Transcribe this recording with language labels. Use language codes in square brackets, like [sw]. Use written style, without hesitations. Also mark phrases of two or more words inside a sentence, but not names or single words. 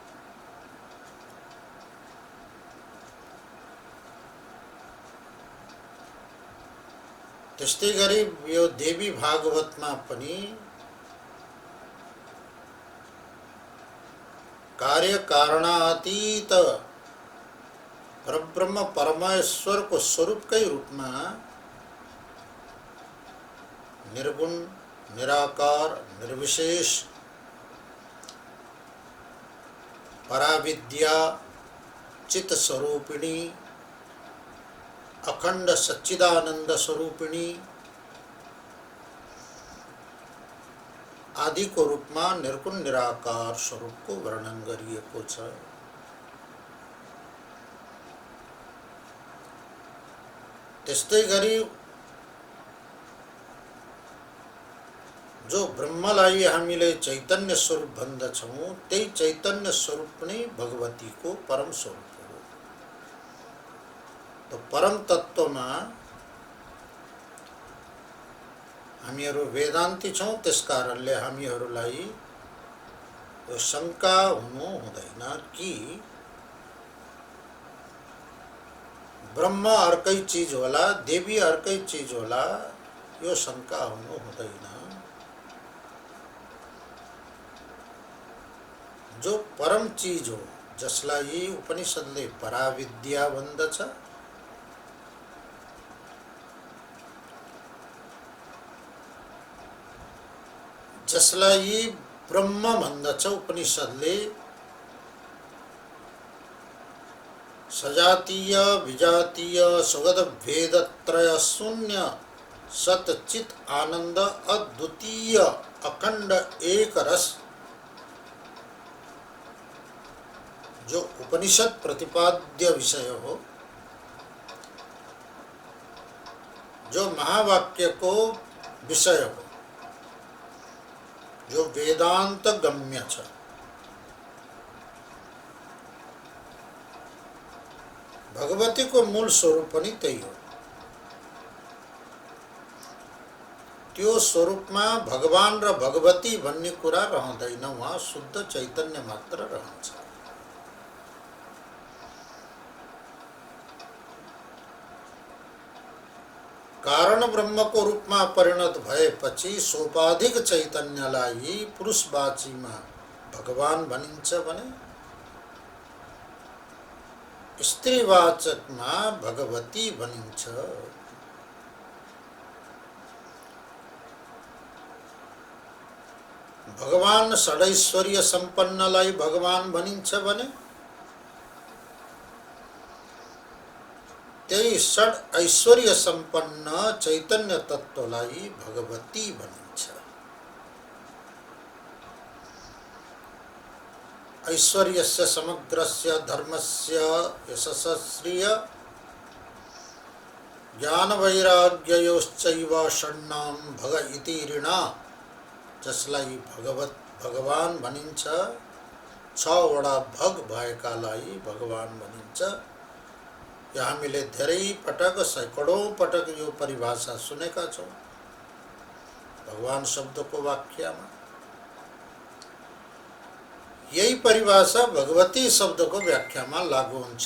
[ne] त्यस्तै गरी यो देवी भागवतमा पनि कार्य कारणातीत परब्रह्म परमेश्वर को स्वरूपकै रूपमा निर्गुण निराकार निर्विशेष पराविद्या चित स्वरूपिणी अखंड सच्चिदानंद स्वरूपिणी [hi] आदि को रूप में [ne] निर्गुण निराकार स्वरूप को वर्णन गरिएको छ। त्यस्तै गरी जो ब्रह्मलाई हामीले चैतन्य स्वरूप भन्दछौं त्यही चैतन्य स्वरूप नै भगवती को परम स्वरूप हो। [hi] तो परम तत्व में [ne] हामीहरू वेदान्ती छौं, त्यसकारणले हामीहरूलाई यो शंका हुनु हुँदैन कि ब्रह्म अर्कै चीज होला, देवी अर्कै चीज होला, यो शंका हुनु हुँदैन। जो परम चीज हो, जसलाई उपनिषदले पराविद्या भन्दछ, जसलाई ब्रह्म भन्दछ उपनिषदले, [sa] सजातीय विजातीय सुगत भेद त्रय शून्य सतचित आनंद अद्वितीय अखंड एक रस, [ne] जो उपनिषद प्रतिपाद्य विषय हो, जो महावाक्य को विषय हो, जो वेदांत गम्य छ। भगवती को मूल स्वरूप पनि त्यही हो। त्यो स्वरूपमा भगवान र भगवती भन्ने कुरा रहँदैन, वहाँ शुद्ध चैतन्य मात्र रहन्छ। कारण [hi] ब्रह्म को रूप में [ne] परिणत भएपछि सोपाधिक चैतन्यलाई पुरुषवाचीमा भगवान भनिन्छ भने स्त्रीवाचकमा भगवती भनिन्छ। भगवान षडैश्वर्य सम्पन्नलाई भगवान भनिन्छ भने त्यही षड ऐश्वर्य संपन्न चैतन्य तत्वलाई भगवती भनिन्छ। [sa] ऐश्वर्यस्य समग्रस्य धर्मस्य यशस्श्रिय ज्ञान वैराग्ययोश्चैव षण्णाम भग इति ऋणा, [ne] जसलाई भगवान भनिन्छ, छवटा भग भएकालाई भगवान भनिन्छ। यहाँ हामीले धेरै पटक सैकडौं पटक यो परिभाषा सुनेका छौं। भगवान शब्दको वाक्यमा यही परिभाषा भगवती शब्दको व्याख्यामा लागू हुन्छ।